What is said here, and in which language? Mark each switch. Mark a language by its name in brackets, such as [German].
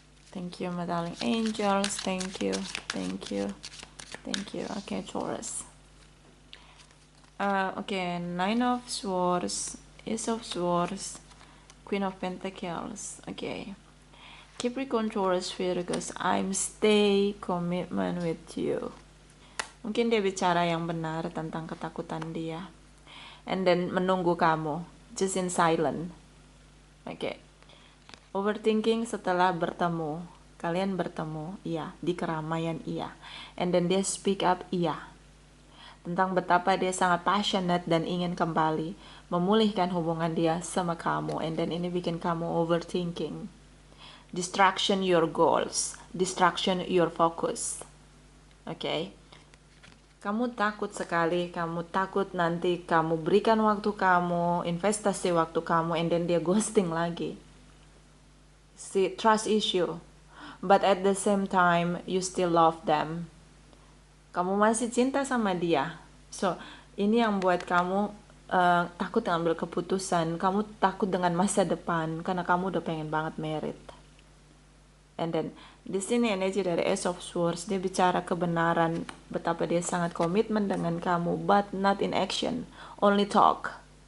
[English] Thank you, my darling angels. Thank you. Thank you. Thank you. Okay, Taurus. Okay, 9 of Swords, Ace of Swords, Queen of Pentacles. Okay. Capricorn, Taurus, Virgo, I'm stay commitment with you. [Indonesian] Mungkin dia bicara yang benar tentang ketakutan dia. [English] And then [Indonesian] menunggu kamu, [English] just in silent. Okay. [Indonesian] Overthinking setelah bertemu. Kalian bertemu, iya. Di keramaian, iya. And then dia [English] speak up, [Indonesian] iya. Tentang betapa dia sangat passionate dan ingin kembali memulihkan hubungan dia sama kamu. And then ini bikin kamu overthinking. [English] Distraction your goals. Distraction your focus. [Indonesian] Okay. Kamu takut sekali, kamu takut nanti kamu berikan waktu kamu, investasi waktu kamu, and then dia ghosting lagi. [English] See, trust issue. But at the same time, you still love them. [Indonesian] Kamu masih cinta sama dia. So, ini yang buat kamu takut ngambil keputusan. Kamu takut dengan masa depan, karena kamu udah pengen banget married. And then di sini energi dari Ace of Swords, dia bicara kebenaran, betapa dia sangat komitmen dengan kamu, [English] but not in action, only talk.